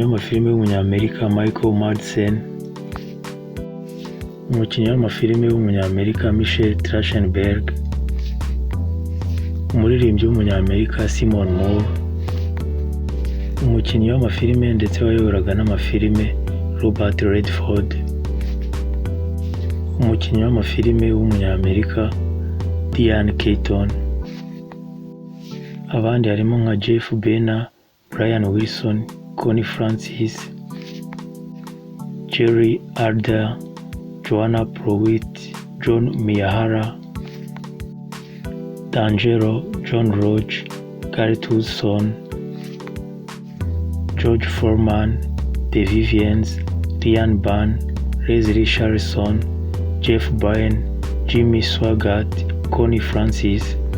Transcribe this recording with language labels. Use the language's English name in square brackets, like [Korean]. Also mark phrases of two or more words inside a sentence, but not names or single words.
[Kinyarwanda] w'amafilime w'umunyamerika Michael Madsen, umukinnyi w'amafilime w'umunyamerika Michael Trachtenberg, umuririmbyi w'umunyamerika Sammoore, umukinnyi w'amafilime ndetse wayoboraga n'amafilime Robert Redford, umukinnyi w'amafilime w'umunyamerika Diane Keaton. Abandi harimo nka Jeff Baena, Brian Wilson, Connie Francis, Jerry Adler, Joanna Pruitt, John Miyahara, D'Angelo, John Roach, Garrett Wilson, George Foreman, The Vivians, Ryan Ban, Leslie Charleson, Jeff Baena, Jimmy Swaggart, Connie Francis,